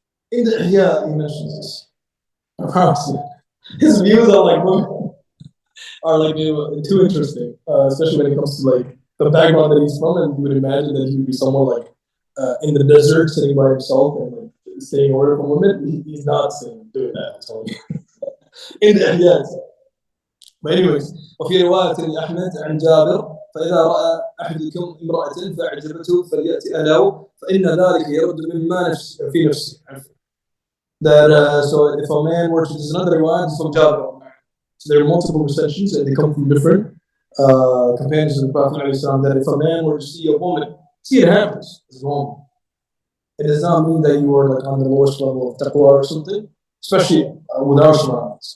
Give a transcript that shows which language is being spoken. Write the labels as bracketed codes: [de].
[en] He mentions this. I promise you. His views on women are too interesting, especially when it comes to the background that he's from, and you would imagine that he would be somewhere in the desert, sitting by himself and staying away from women. He's not doing that. So, yes. But anyways, [ar] وفي رواية لأحمد عن جابر فإذا رأى أحدكم امرأة فأعجبته فليأتي أهله فإن ذلك يرد مما في نفسه. [en] That so if a man were to, there's another riwayah from Jabir. So there are multiple recensions and they come from different companions of the Prophet ﷺ, that if a man were to see a woman, it happens, it's wrong. It does not mean that you are on the lowest level of taqwa or something, especially with our surroundings.